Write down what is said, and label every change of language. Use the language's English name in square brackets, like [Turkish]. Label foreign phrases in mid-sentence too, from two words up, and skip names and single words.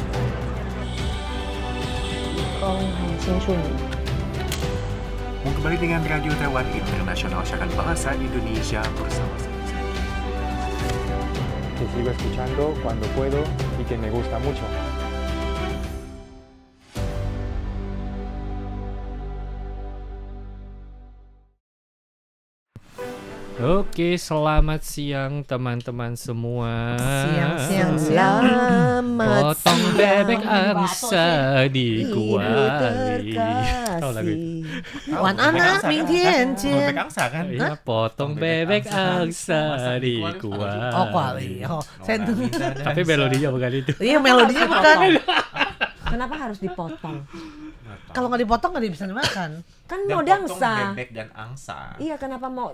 [Chinese] 很清楚你。 [Indonesian] Kembali dengan Radio Taiwan Internasional, siaran bahasa Indonesia bersama saya. [Spanish] Que sigo escuchando cuando puedo y que me gusta mucho. [Indonesian] Oke, selamat siang teman-teman semua. Siang-siang selamat Potong siang. bebek angsa di Ibu kuali. Tahu lagu itu? terkasih. [Chinese] 晚安啊，明天见。 [Indonesian] Bebek angsa kan? Iya, potong bebek angsa di kuali. Oh, kuali. Oh, saya Tapi melodinya bukan itu. Iya, melodinya bukan. Kenapa harus dipotong? Kalau nggak dipotong nggak bisa dimakan. Kan Dan mau potong dangsa. bebek dan angsa. Iya, kenapa mau